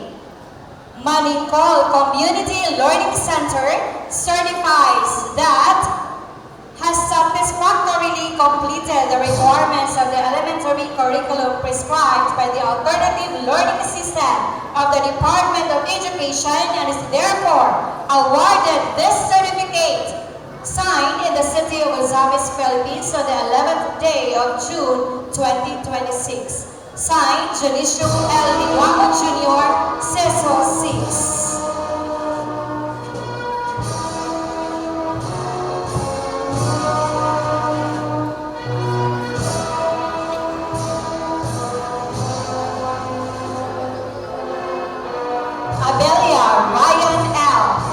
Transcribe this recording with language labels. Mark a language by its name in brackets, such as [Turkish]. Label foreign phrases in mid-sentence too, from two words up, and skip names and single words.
[English] Manicol Community Learning Center certifies that has satisfactorily completed the requirements of the elementary curriculum prescribed by the alternative learning system of the Department of Education and is therefore awarded this certificate. Signed in the city of Ozamis, Philippines on the 11th day of June 2026. Signed, Janicio L. Liwamo Jr., CESO 6. Abelia Ryan L.